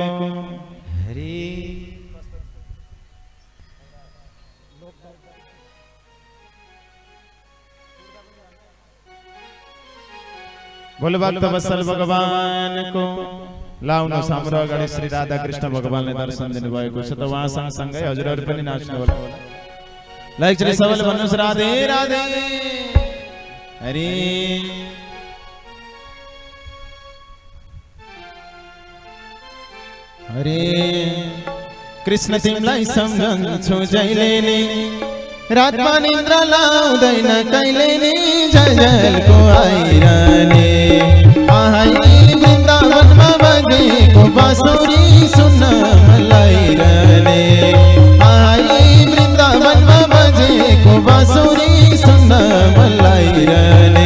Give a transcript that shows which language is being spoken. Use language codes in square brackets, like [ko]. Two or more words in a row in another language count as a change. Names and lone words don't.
[hi] हरि। बोल भक्त वत्सल भगवान को। [ne] लाउनु हाम्रो अगाडि श्री राधा कृष्ण भगवानले दर्शन दिनुभएको छ त उहाँ सँगसँगै हजुरहरू पनि नाच्नु होला। लाइक चाहिँ सबैले भन्नुहोस् राधे राधे हरि। हरे कृष्ण तिमीलाई सम्झन्छु जहिले नि, रातमा निद्रा लाउँदैन कहिले नि, जलको आइरहने आइ वृन्दावनमा बजेको बाँसुरी सुन्न मन लागिरहने, आइ वृन्दावनमा बजेको बाँसुरी सुन्न मन लागिरहने।